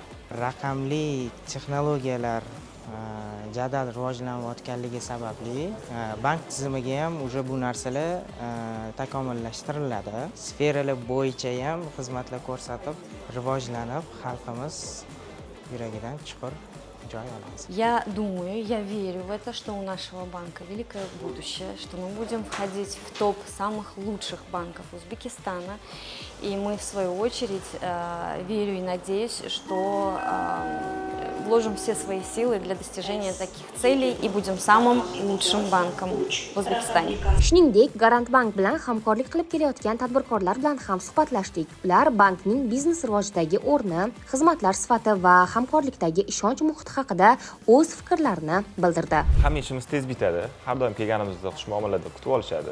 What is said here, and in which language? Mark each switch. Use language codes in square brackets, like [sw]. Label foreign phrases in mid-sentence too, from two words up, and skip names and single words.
[uz] Raqamli texnologiyalar jadal rivojlanayotganligi sababli bank tizimiga ham уже bu narsalar takomillashtiriladi. Sferalar bo'yicha ham xizmatlar ko'rsatib, rivojlanib, xalqimiz yuragidan chuqur joy olamiz. [ru] Я думаю, я верю в это, что у нашего банка великое будущее, что мы будем входить в топ самых лучших банков Узбекистана. И мы, в свою очередь, верю и надеюсь, что вложим все свои силы для достижения таких целей и будем самым лучшим банком в Узбекистане. [uz] Shuningdek, Garant Bank bilan hamkorlik qilib kelayotgan tadbirkorlar bilan ham suhbatlashdik. Ular bankning biznes rivojidagi o'rni, xizmatlar sifati va hamkorlikdagi ishonch muhiti haqida o'z fikrlarini bildirdi. Hamma ishimiz tez bitadi. Har doim kelganimizda xush muomalada kutib olishadi.